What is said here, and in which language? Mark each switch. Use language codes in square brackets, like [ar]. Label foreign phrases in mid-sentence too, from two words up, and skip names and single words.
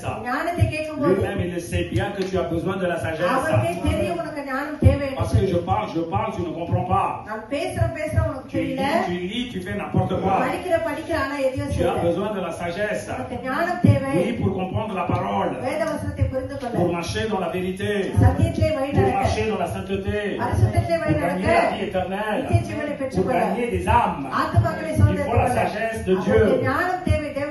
[ta] ஞானத்தை கேட்கும்போது [fr] lui-même il le sait bien que tu as besoin de la [ta] அவருக்கே [fr] sagesse. [ta] தெரியும் உனக்கு ஞானம் தேவை என்று [fr] Parce que [ta] சொல்லி. [fr] je parle, tu ne comprends pas. [ta] நான் பேசுறேன் உனக்கு [fr] Tu [ta] தெரியல. [fr] lis, tu fais n'importe quoi. [ta] படிக்கிற ஆனா எதையும் [fr] Tu as [ta] செய்யல. [fr] besoin de la sagesse. [ta] உனக்கு ஞானம் தேவை. [fr] Oui, pour comprendre la parole. [ta] வேத வசனத்தை புரிந்து கொள்ள. [fr] Pour marcher dans la vérité. [ta] சத்தியத்திலே வழி [fr] Pour [ta] நடக்க. [fr] marcher dans la sainteté. [ta] பரிசுத்தத்திலே [fr] Pour [ta] வழி [fr] gagner [ta] நடக்க. [fr] la vie éternelle. [ta] நித்திய ஜீவனை [fr] Pour [ta] பெற்றுக்கொள்ள. [fr] gagner des âmes. [ta] ஆத்துமாக்களை [fr] Il faut la [ta] சுதந்தரித்துக் கொள்ள. [fr] sagesse de [ta] அவருக்கு [fr] Dieu. [ta] ஞானம் தேவை